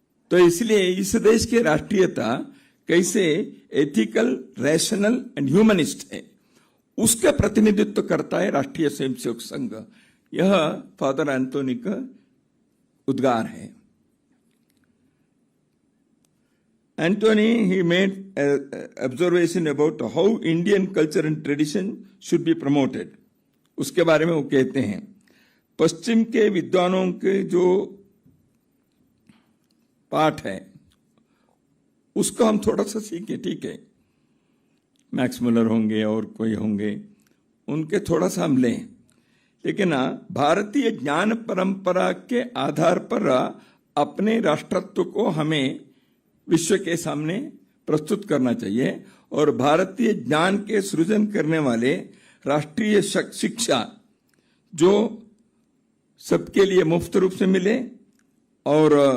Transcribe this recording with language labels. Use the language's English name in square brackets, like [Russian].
[Hindi] तो इसलिए इस देश की राष्ट्रीयता कैसे [English] ethical, rational and humanist [Hindi] है, उसका प्रतिनिधित्व करता है राष्ट्रीय स्वयंसेवक संघ। यह फादर एंटोनी का उद्गार है। [English] Anthony, he made an observation about how Indian culture and tradition should be promoted. [Hindi] उसके बारे में वो कहते हैं, पश्चिम के विद्वानों के जो पाठ है उसको हम थोड़ा सा सीखें, ठीक है, मैक्स मुलर होंगे और कोई होंगे, उनके थोड़ा सा हम लें, लेकिन भारतीय ज्ञान परंपरा के आधार पर अपने राष्ट्रत्व को हमें विश्व के सामने प्रस्तुत करना चाहिए और भारतीय ज्ञान के सृजन करने वाले राष्ट्रीय शिक्षा जो सबके लिए मुफ्त रूप से मिले और